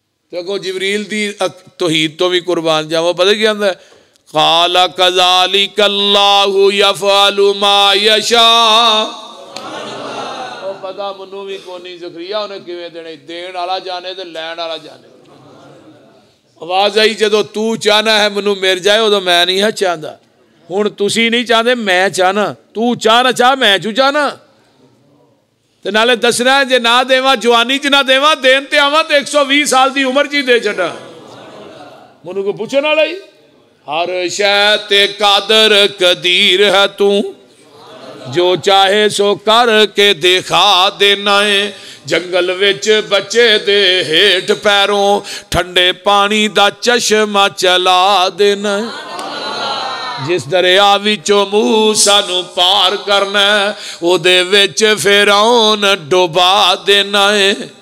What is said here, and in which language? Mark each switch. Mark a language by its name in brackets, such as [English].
[Punjabi] تو اگوں جبریل دی توحید تو بھی قربان جاواں. پتہ کیا آندا ہے؟ [Arabic] قال کذالک اللہ یفعل ما یشاء. [Punjabi] او پتہ منوں بھی کونی زکریا انہیں کیویں دینے، دین والا جانے تے لین والا جانے. آواز آئی جدو تو چاہنا ہے منوں مل جائے ادو میں نہیں ہے چاہتا. ہن تسی نہیں چاہتے میں چاہنا، تو چاہنا چاہ میں چوں چاہنا. تے نالے دسنا ہے جے نہ دیواں جوانی چ نہ دیواں دین تے آواں تے 120 سال دی عمر چ دے چھڈاں. منوں کو پوچھن والا ہی ہر شے تے قادر قدیر ہے تو، جو چاہے سو کر کے دکھا دینا ہے. جنگل وچ بچے دے ہیٹھ پیروں ٹھنڈے پانی دا چشمہ چلا دینا ہے. جس دریا وچوں موسیٰ نو پار کرنا ہے او دے وچ فرعون ڈوبا دینا ہے.